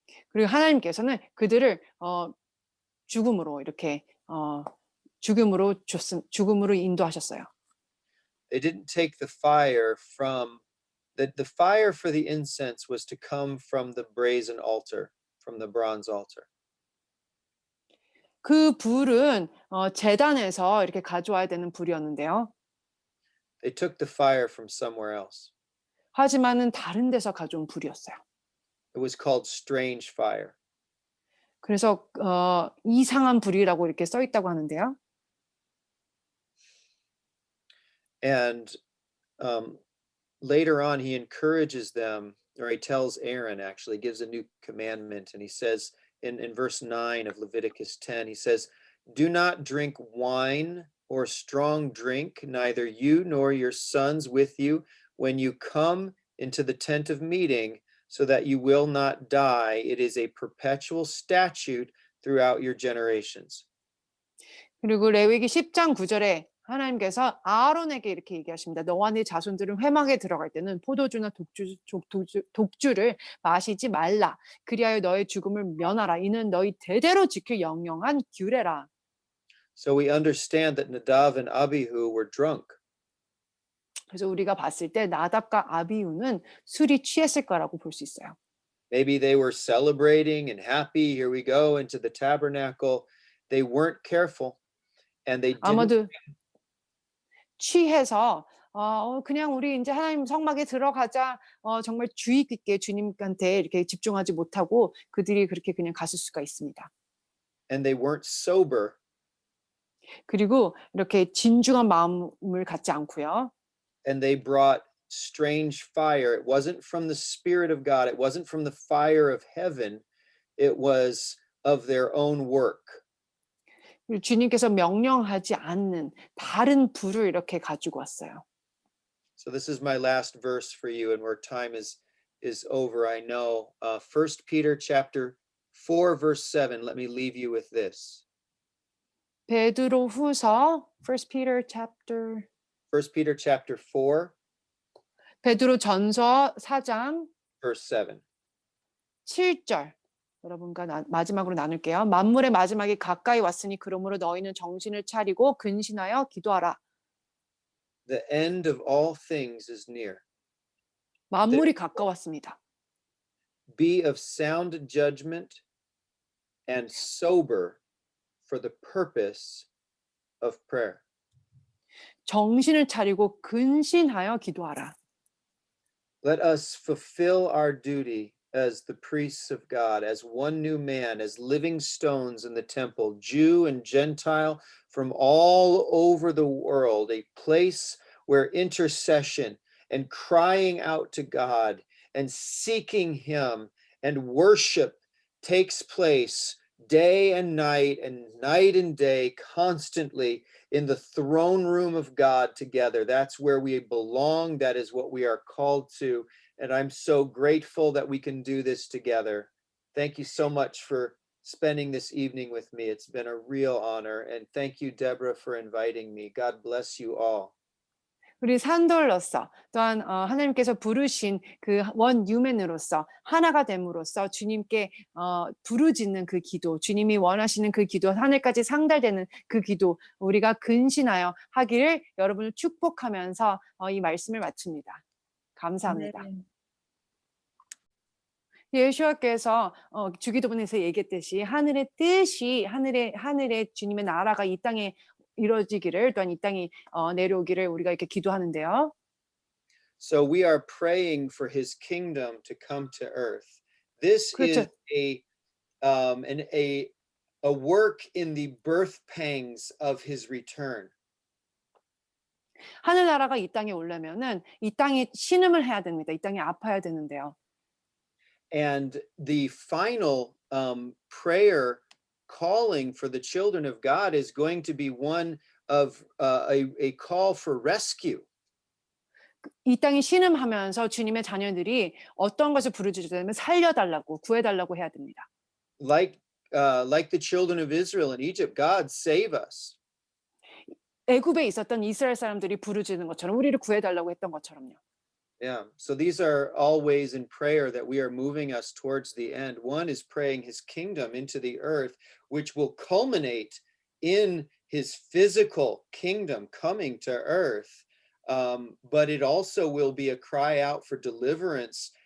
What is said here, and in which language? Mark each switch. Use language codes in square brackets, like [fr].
[ko] 그리고 하나님께서는 그들을 죽음으로 이렇게 죽음으로 인도하셨어요. [en] They didn't take the fire from the fire for the incense was to come from the brazen altar, from the bronze altar. [ko] 그 불은 제단에서 이렇게 가져와야 되는 불이었는데요. [en] They took the fire from somewhere else. [ko] 하지만은 다른 데서 가져온 불이었어요. [en] It was called strange fire. [ko] 그래서 이상한 불이라고 이렇게 써 있다고 하는데요. [en] And later on, he encourages them, or he tells Aaron, actually, gives a new commandment. And he says in verse 9 of Leviticus 10, he says, "Do not drink wine or strong drink, neither you nor your sons with you, when you come into the tent of meeting, so that you will not die. It is a perpetual statute throughout your generations." [ko] 그리고 레위기 10장 9절에 하나님께서 아론에게 이렇게 얘기하십니다. 너와 네 자손들은 회막에 들어갈 때는 포도주나 독주를 마시지 말라. 그리하여 너의 죽음을 면하라. 이는 너희 대대로 지킬 영영한 규례라. [en] So we understand that Nadav and Abihu were drunk. [ko] 그래서 우리가 봤을 때 나답과 아비후는 술이 취했을 거라고 볼 수 있어요. [en] Maybe they were celebrating and happy. Here we go into the tabernacle. They weren't careful, and they didn't. [ko] 아마도 취해서 그냥 우리 이제 하나님 성막에 들어가자 정말 주의 깊게 주님한테 이렇게 집중하지 못하고 그들이 그렇게 그냥 갔을 수가 있습니다. [en] And they weren't sober. [ko] 그리고 이렇게 진중한 마음을 갖지 않고요. [en] And they brought strange fire. It wasn't from the Spirit of God. It wasn't from the fire of heaven. It was of their own work. [ko] 주님께서 명령하지 않는 다른 불을 이렇게 가지고 왔어요. [en] So this is my last verse for you, and where time is over, I know. 1 Peter chapter 4, verse 7. Let me leave you with this. [ko] 베드로후서 [en] 1 Peter chapter 1 Peter chapter 4, [ko] 베드로 전서 4장 [en] verse 7. [ko] 7절 여러분과 마지막으로 나눌게요. 만물의 마지막이 가까이 왔으니 그러므로 너희는 정신을 차리고 근신하여 기도하라. [en] The end of all things is near. [ko] 만물이 가까웠습니다. [en] Be of sound judgment and sober for the purpose of prayer. [ko] 정신을 차리고 근신하여 기도하라. [en] Let us fulfill our duty as the priests of God, as one new man, as living stones in the temple, Jew and Gentile from all over the world, a place where intercession and crying out to God and seeking Him and worship takes place day and night and day, constantly in the throne room of God together. That's where we belong. That is what we are called to. And I'm so grateful that we can do this together. Thank you so much for spending this evening with me. It's been a real honor. And thank you, Deborah, for inviting me. God bless you all. [ko] 우리 산돌로서 또한 하나님께서 부르신 그 원유맨으로서 하나가 됨으로써 주님께 부르짖는 그 기도, 주님이 원하시는 그 기도, 하늘까지 상달되는 그 기도 우리가 근신하여 하기를 여러분을 축복하면서 이 말씀을 마칩니다. 감사합니다. 아멘. 예수님께서 주기도문에서 얘기했듯이 하늘의 뜻이 하늘의 주님의 나라가 이 땅에 이루어지기를 또한 이 땅에 내려오기를 우리가 이렇게 기도하는데요. [en] So we are praying for his kingdom to come to earth. This is [ko] 그렇죠. [en] a work in the birth pangs of his return. [ko] 하늘나라가 이 땅에 오려면은 이 땅에 신음을 해야 됩니다. 이 땅에 아파야 되는데요. [en] And the final prayer calling for the children of God is going to be one of a call for rescue. [ko] 이 땅에 신음하면서 주님의 자녀들이 어떤 것을 부르짖으면 살려달라고 구해달라고 해야 됩니다. [en] Like the children of Israel in Egypt, God save us. [ko] 애굽에 있었던 이스라엘 사람들이 부르짖는 것처럼 우리를 구해달라고 했던 것처럼요. [en] Yeah. So these are all ways in prayer that we are moving us towards the end. One is praying his kingdom into the earth, which will culminate in his physical kingdom coming to earth. But it also will be a cry out for deliverance.